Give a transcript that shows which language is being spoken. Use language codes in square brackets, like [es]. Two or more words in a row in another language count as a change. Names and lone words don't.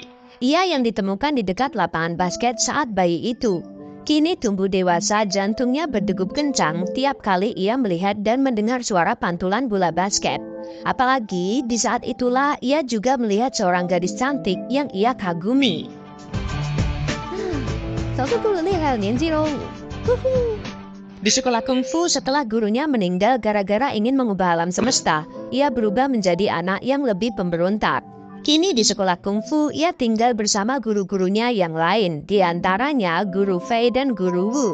[id] Ia yang ditemukan di dekat lapangan basket saat bayi itu. Kini tumbuh dewasa, jantungnya berdegup kencang tiap kali ia melihat dan mendengar suara pantulan bola basket. Apalagi di saat itulah ia juga melihat seorang gadis cantik yang ia kagumi. [zh] 早就够了厉害的年纪喽。 [id] Di sekolah kungfu setelah gurunya meninggal gara-gara ingin mengubah alam semesta, ia berubah menjadi anak yang lebih pemberontak. Kini di sekolah kungfu ia tinggal bersama guru-gurunya yang lain, di antaranya Guru Fei dan Guru Wu.